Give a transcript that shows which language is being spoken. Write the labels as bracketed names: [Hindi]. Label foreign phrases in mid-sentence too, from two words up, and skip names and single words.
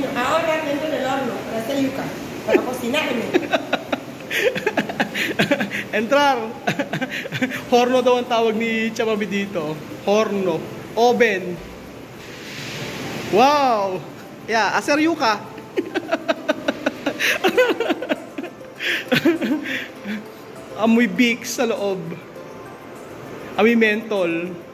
[Spanish] Ahora dentro del horno para hacer yuca, para cocinarme. Entrar. [Filipino] Horno daw ang tawag ni Chamabi dito. [English] Horno. Oven. Wow. [Filipino] Yeah, [Spanish] aser yuka. [Filipino] Amoy Vicks sa loob. Amoy mentol.